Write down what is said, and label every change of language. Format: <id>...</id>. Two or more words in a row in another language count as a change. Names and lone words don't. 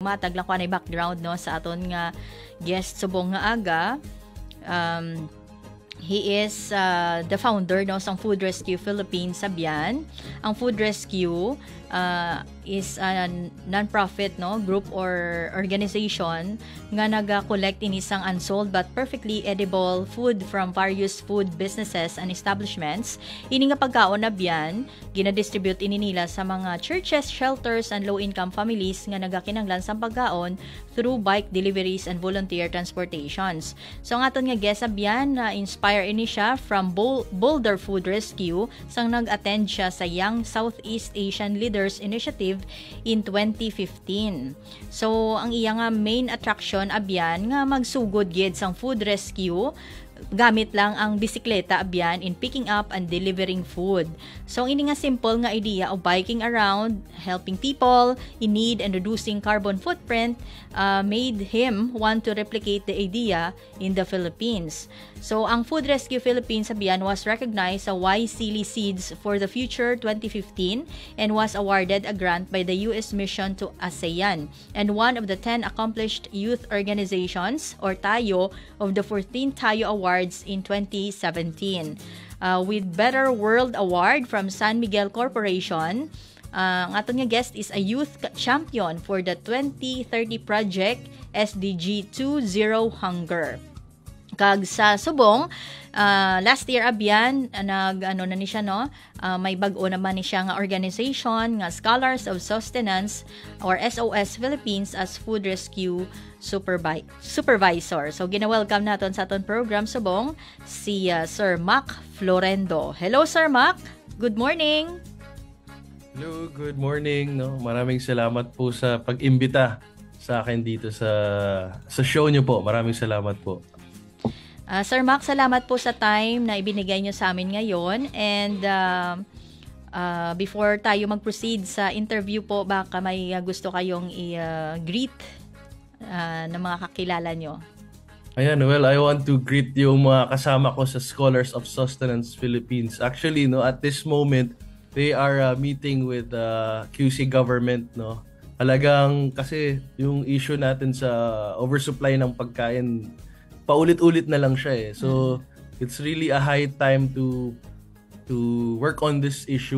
<hil>matag lang ko na background no sa aton nga guest subong nga aga.</hil> <en>He is the founder</en> <hil>no sang</hil> <en>Food Rescue Philippines Sabian. Ang Food Rescue is a non-profit no group or organization</en> <hil>nga naga-collect in isang</hil> <en>unsold but perfectly edible food from various food businesses and establishments.</en> <hil>Ini nga pagkaon na biyan gina-distribute ini nila sa mga</hil> <en>churches, shelters and low-income families</en> <hil>nga nagakinahanglan sa pagkaon</hil> <en>through bike deliveries and volunteer transportations.</en> <hil>So ang aton nga guest biyan na inspire ini siya from Boulder Food Rescue sang nag-attend siya sa Young Southeast Asian Leaders Initiative in 2015. So ang iya nga</hil> <en>main attraction</en> <hil>abyan nga magsugod gid sang food rescue gamit lang ang bisikleta abyan</hil> <en>in picking up and delivering food.</en> <hil>So ang ini nga simple nga</hil> <en>idea of biking around, helping people in need and reducing carbon footprint made him want to replicate the idea in the Philippines.</en> <hil>So ang</hil> <en>Food Rescue Philippines abyan was recognized sa Y Sealy Seeds for the Future 2015 and was awarded a grant by the US Mission to ASEAN and one of the 10 accomplished youth organizations or TAYO of the 14th TAYO Awards in 2017. With Better World Award from San Miguel Corporation,</en> <hil>ang aton nga</hil> <en>guest is a youth champion for the 2030 project SDG 20 Hunger.</en> <hil>Kag sa subong</hil> <en>last year</en> <hil>abyan nag-ano na ni siya no may bag-o naman ni siya nga organization nga Scholars of Sustenance or SOS Philippines as</hil> <en>food rescue supervisor.</en> <hil>So gina-welcome naton sa aton program subong si Sir Mac Florendo.</hil> <en>Hello Sir Mac. Good morning. Hello, good morning no.</en> <tl>Maraming salamat po sa pag-imbita sa akin dito sa show niyo po. Maraming salamat po. Sir Mac, salamat po sa time na ibinigay nyo sa amin ngayon.</tl> <en>And before</en> <tl>tayo mag-proceed sa interview po, baka may gusto kayong i-greet ng mga kakilala nyo. Ayan,</tl> <en>well, I want to greet</en> <tl>yung mga kasama ko sa</tl> <en>Scholars of Sustenance Philippines. Actually, no, at this moment, they are meeting with QC government, no.</en> <tl>Talagang kasi yung issue natin sa oversupply ng pagkain, paulit-ulit na lang siya eh.</tl> <en>So, it's really a high time to work on this issue.</en>